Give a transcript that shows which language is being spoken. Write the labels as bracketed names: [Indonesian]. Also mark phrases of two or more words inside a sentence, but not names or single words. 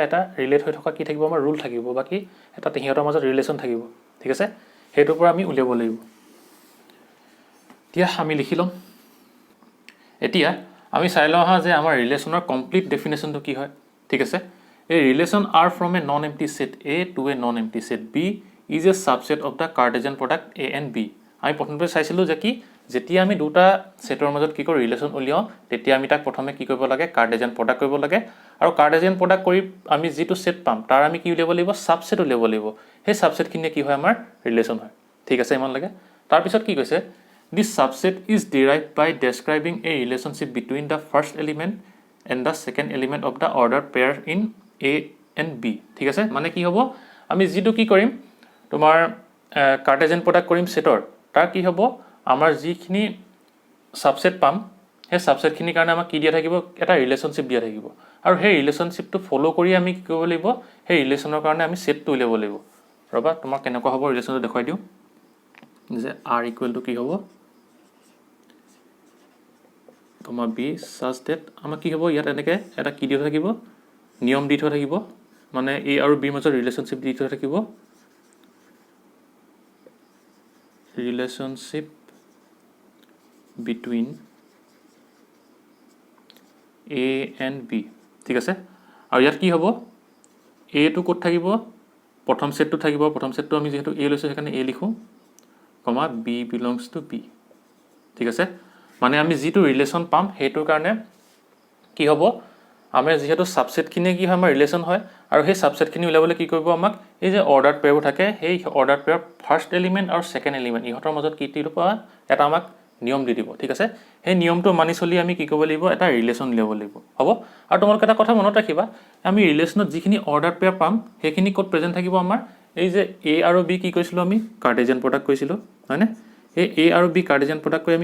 [Assamese] এটা ৰিলেট হৈ থকা কি থাকিব আমাৰ ৰুল থাকিব বা কি এটা সিহঁতৰ মাজত ৰিলেশ্যন থাকিব ঠিক আছে সেইটোৰ পৰা আমি উলিয়াব লাগিব এতিয়া আমি লিখি ল'ম এতিয়া আমি চাই লওঁ আহা যে আমাৰ ৰিলেশ্যনৰ [English] complete definition [Assamese] কি হয় ঠিক আছে এই [English] relation R from a non empty set A to a non empty set B is a subset of the cartesian product A and B [Assamese] আমি প্ৰথমতে চাইছিলোঁ যে কি যেতিয়া আমি দুটা সেটৰ মাজত কি কৰোঁ ৰিলেশ্যন উলিয়াওঁ তেতিয়া আমি তাক প্ৰথমে কি কৰিব লাগে [English] cartesian product [Assamese] কৰিব লাগে আৰু [English] cartesian product [Assamese] কৰি আমি যিটো সেট পাম তাৰ আমি কি উলিয়াব লাগিব ছাবছেট উলিয়াব লাগিব সেই ছাবছেটখিনিয়ে কি হয় আমাৰ ৰিলেশ্যন হয় ঠিক আছে ইমানলৈকে তাৰপিছত কি কৈছে [English] This subset is derived by describing a relationship between the first element and the second element of the ordered pair in A and B [Assamese] ঠিক আছে মানে কি হ'ব আমি যিটো কি কৰিম তোমাৰ [English] cartesian product [Assamese] কৰিম সেটৰ তাৰ কি হ'ব আমাৰ যিখিনি সাবসেট পাম সেই সাবসেটখিনিৰ কাৰণে আমাক কি দিয়া থাকিব এটা ৰিলেশনশিপ দিয়া থাকিব আৰু সেই ৰিলেশনশিপটো ফলো কৰি আমি কি কৰিব লাগিব সেই ৰিলেশনৰ কাৰণে আমি সেটটো উলিয়াব লাগিব ৰবা তোমাক কেনেকুৱা হ'ব ৰিলেশনটো দেখাই দিও যে r [English] equal to [Assamese] কি হ'ব তোমাৰ [English] b such that [Assamese] আমাক কি হ'ব ইয়াত এনেকৈ এটা কি দিয়া থাকিব নিয়ম দি থোৱা থাকিব মানে a আৰু b মাজৰ ৰিলেশনশিপ দি থোৱা থাকিব [English] relationship between A and B [Assamese] ঠিক আছে আৰু ইয়াত কি হ'ব A টো ক'ত থাকিব প্ৰথম সেটটো থাকিব প্ৰথম সেটটো আমি যেহেতু A লৈছো সেইকাৰণে A লিখো কমা [English] B belongs to B [Assamese] ঠিক আছে মানে আমি যেটো ৰিলেশন পাম হেতুৰ কাৰণে কি হ'ব আমাৰ যেহেতু সাবসেটখিনি কি হয় আমাৰ ৰিলেশন হয় আৰু সেই সাবসেটখিনি উলাবলৈ কি কৰিব আমাক এই যে [English] order pair [Assamese] থাকে সেই [English] order pair first element [Assamese] আৰু [English] second element [Assamese] ইহতৰ মাজত কি দিব এটা আমাক নিয়ম দি দিব ঠিক আছে সেই নিয়মটো মানি চলি আমি কি কৰিব লাগিব এটা ৰিলেশন উলিয়াব লাগিব হ'ব আৰু তোমালোকে এটা কথা মনত ৰাখিবা আমি ৰিলেশনত যিখিনি [English] order pair [Assamese] পাম সেইখিনি ক'ত প্ৰেজেন্ট থাকিব আমাৰ এই যে A আৰু B কি কৈছিলো আমি [English] cartesian product [Assamese] কৈছিলো হয়নে এই A আৰু B [English] cartesian product [Assamese] কৈ আমি